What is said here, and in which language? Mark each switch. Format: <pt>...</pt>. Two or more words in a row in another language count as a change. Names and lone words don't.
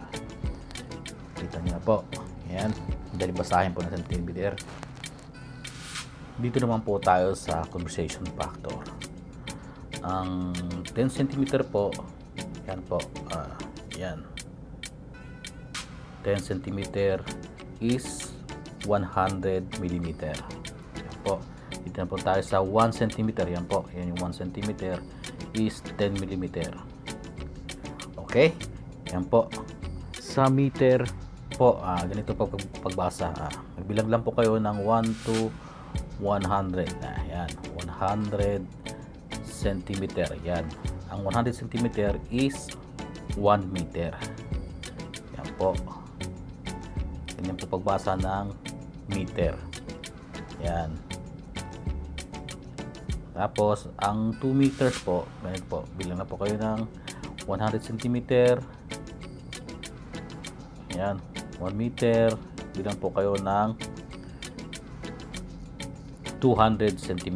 <tl>Kita niyo na po. Yan, dahil basahin po ng centimeter. Dito naman po tayo sa</tl> <en>conversion factor.</en> <tl>Ang 10 centimeter po, yan po, yan.</tl> <en>10 centimeter is 100 millimeter.</en> <tl>Yan po. Dito na po tayo sa 1 centimeter. Yan po. Yan yung</tl> <en>1 centimeter is 10 millimeter.</en> <tl>Okay? Yan po. Sa meter po, ganito po pagbasa. Magbilang lang po kayo ng 1 to 100. Yan. 100 centimeter. Yan.</tl> <en>Ang 100 centimeter is 1 meter.</en> <tl>Yan po. Ganyan po pagbasa ng meter. Yan. Tapos, ang 2 meters po, ganyan po, bilang na po kayo ng 100 cm. Yan, 1 meter, bilang po kayo ng 200 cm.</tl>